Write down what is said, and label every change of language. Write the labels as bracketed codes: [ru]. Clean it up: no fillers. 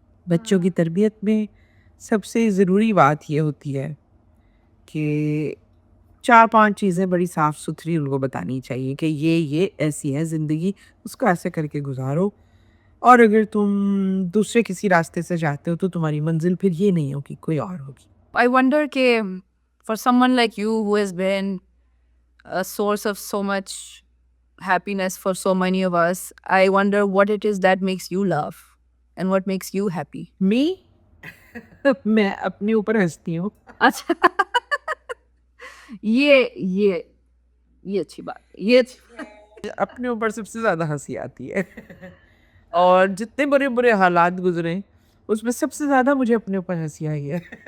[hi] बच्चों की तरबियत में सबसे ज़रूरी बात ये होती है कि 4-5 चीज़ें बड़ी साफ़ सुथरी उनको बतानी चाहिए कि ये ऐसी है ज़िंदगी, उसको ऐसे करके गुजारो। और अगर तुम दूसरे किसी रास्ते से जाते हो तो तुम्हारी मंजिल फिर ये नहीं होगी, कोई और होगी। [en] I wonder ke for someone like you who has been a source of so much happiness for so many of us, I wonder what it is that makes you laugh and what makes you happy. [hi] मी मैं अपने ऊपर हँसती हूँ। अच्छा ये अच्छी बात है, ये अच्छी अपने ऊपर सबसे ज़्यादा हँसी आती है। और जितने बुरे-बुरे हालात गुज़रे, उसमें सबसे ज़्यादा मुझे अपने ऊपर हँसी आई है।